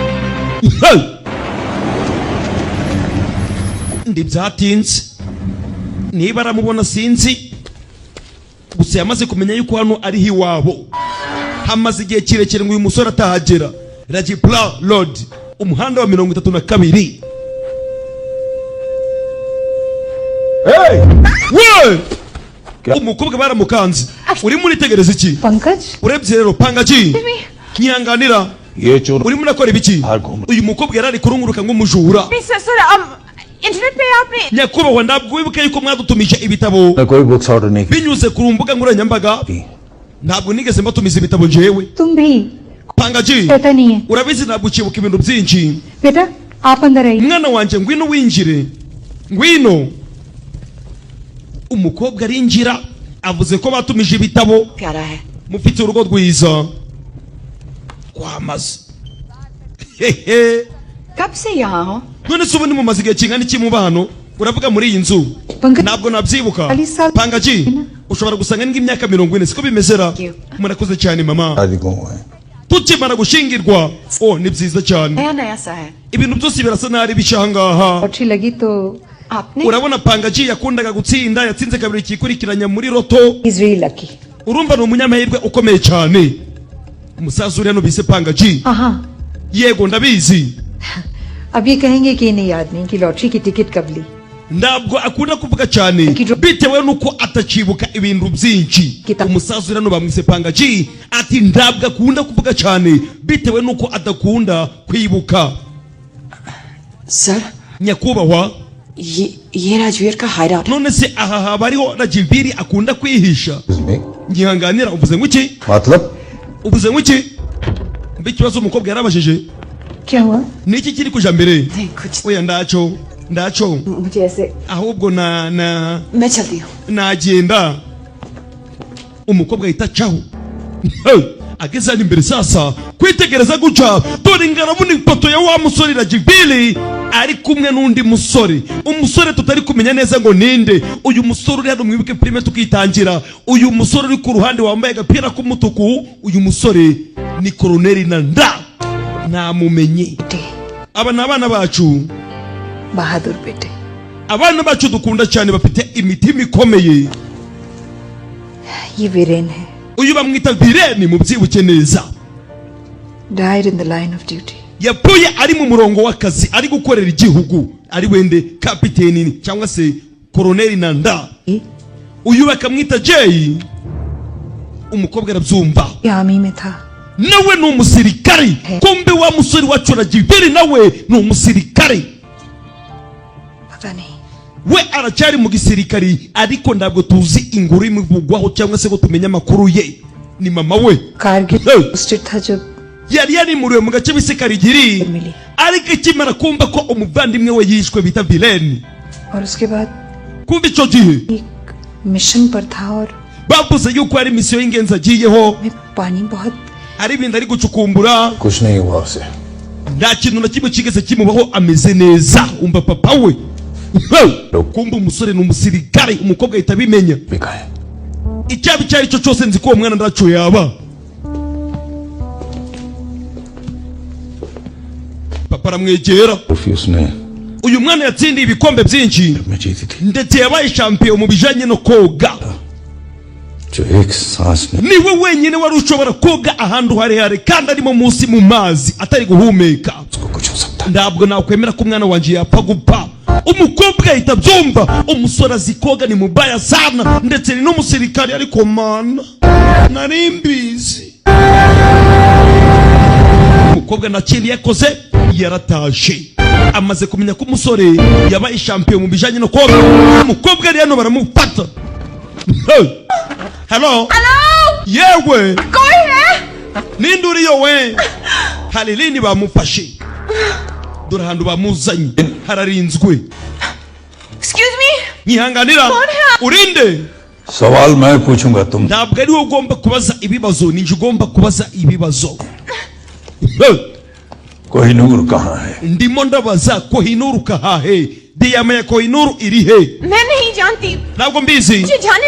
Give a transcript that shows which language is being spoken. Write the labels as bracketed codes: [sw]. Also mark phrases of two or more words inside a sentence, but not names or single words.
[rw] ndibyatinze niba aramubona sinzi gusa yamaze kumenya yuko hano ariho iwabo hamaze igihe kirekire ngo uyu musore atahagera Lajipla Road umuhanda wa 32 we umukobwa baramukanze urimo uritegereza iki पंकज urebye rero pangaji nyihanganira [hi] ये चोर [rw] urimo urakora ibiki uyu mukobwa yarari kurunguruka nk'umujura [hi] ससुर इंटरनेट पे आपने [rw] nyakubahwa ntabwo wibuke yuko mwadutumije ibitabo [hi] मैं कोई [en] books order [hi] नहीं [rw] binyuze ku mbuga nkoranyambaga की ntabwo nigeze mbatumiza ibitabo jewe [hi] तुम भी pangaji पता नहीं है [rw] urabizi ntabwo ukibuka ibintu byinshi [hi] बेटा आप अंदर आइए [rw] mwana wanjye ngwino winjire ngwino umukobwa arinjira avuze ko batumije ibitabo [hi] प्यारा है [rw] mufite urugo rwiza kwamaze hehe [hi] कब से यहाँ हो [rw] none se ubundi mumaze igihe kingana iki muba hano uravuga muri iyi nzu पंकज ntabwo nabyibuka Alisa- pangaji ushobora gusanga nk'imyaka 40 siko bimezera murakoze cyane mama [hi] शादी को हुआ है [rw] tukimara gushingirwa oh ni byiza cyane [hi] नया नया सा है [rw] ibintu byose birasa nabi bishangaha [hi] अच्छी लगी तो आपने [rw] urabona Pangaji yakundaga gutsinda yatsinze kabiri kikurikiranya muri roto [en] He's really lucky. [rw] urumva ni umunyamahirwe ukomeye cyane umusaza uri hano bise Pangaji हाँ yego ndabizi [hi] अब ये कहेंगे कि इन्हें याद नहीं कि लॉटरी की टिकट कब ली [rw] ntabwo akunda kuvuga cyane bitewe nuko atacibuka ibintu byinshi umusaza uri hano bamwise Pangaji ati ntabwo akunda kuvuga cyane bitewe nuko adakunda kwibuka सर nyakubahwa [hi] ये राजवीर का हायराउट [rw] none se aha habariho Rajiviri akunda kwihisha ngihanganira uvuze ngwiki मतलब uvuze ngwiki mbe ikibazo umukobwa yarabajije [hi] क्या हुआ [rw] niki kiri kuja mbere [hi] नहीं कुछ [rw] oya ndaco [hi] मुझे ऐसे [rw] ahubwo na [hi] मैं चलती हूँ [rw] nagenda umukobwa yitacaho ageze hano imbere sasa kwitegereza guca dore ingarabuni ipoto ya wa musore Rajiviri ari kumwe n'undi musore umusore tutari kumenya neza ngo ninde uyu musore uri hano mwibuke prime tukitangira uyu musore uri ku ruhande wambaye agapira k'umutuku uyu musore ni Colonel Nanda namumenye aba n'abana bacu [hi] बहादुर बेटे [rw] abana bacu dukunda cyane bafite imitima ikomeye [hi] ये वीरेन है [rw] uyu bamwita Vireni mu byibuke neza [en] died in the line of duty [rw] yapfuye ari mu murongo w'akazi ari gukorera igihugu ari wende kapiteni cyangwa se Colonel Nanda uyu bakamwita Jay umukobwa arabyumva [hi] आर्मी में था [rw] nawe ni umusirikari kumbe wa musore wacu Rajiviri nawe ni umusirikari [hi] पता नहीं [rw] we aracyari mu gisirikari ariko ntabwo tuzi inkuru imuvugwaho cyangwa se ngo tumenye amakuru ye ni mama we [hi] कारगिल Hey. पोस्टेड था जब [rw] yari yarimuriwe mu gace bise Karigiri मिली ariko ikimara kumva ko umuvandimwe we yishwe bita Vireni [hi] और उसके बाद [rw] kumva icyo gihe [hi] एक मिशन पर था और [rw] bavuze yuko ari misiyo y'ingenzi agiyeho [hi] मैं पानी बहुत [rw] ari ibintu ari gucukumbura [hi] कुछ नहीं हुआ उसे [rw] nta kintu na kimwe kigeze kimubaho ameze neza umva papa we kumva umusore ni umusirikare umukobwa ahita abimenya [hi] बिका है [rw] icyaba icyo ari cyo cyose nzi ko uwo mwana ndaco yaba papa aramwegera [hi] ट्रॉफी उसने [rw] uyu mwana yatsindiye ibikombe byinshi [hi] में जीती थी [rw] ndetse yabaye champion mu bijanye no koga [hi] जो एक सांस में [rw] niwe wenyine wari ushobora koga ahantu harehare kandi arimo munsi mu mazi atari guhumeka [hi] उसको कुछ हो सकता [rw] ntabwo nakwemera ko umwana wanje yapfa gupfa umukobwa ahita abyumva umusore azi koga ni mubaya sana ndetse ni n'umusirikari ariko mana nari mbizi umukobwa nta kindi yakoze yaratashe amaze kumenya ko umusore yabaye champion mu bijanye no koga umukobwa ari hano baramufata hello yewe ninde uriyo we hari lini bamufashe dore ahantu bamuzanye hararinzwe [en] Excuse me? [rw] nyihanganira urinde [hi] सवाल मैं पूछूंगा तुम [rw] ntabwo ari wowe ugomba kubaza ibibazo ninjye ugomba kubaza ibibazo [hi] कोहिनूर कहाँ है [rw] ndimo ndabaza Kohinoor kahahe diyama ya Kohinoor iri he [hi] मैं नहीं जानती [rw] ntabwo mbizi Kijane.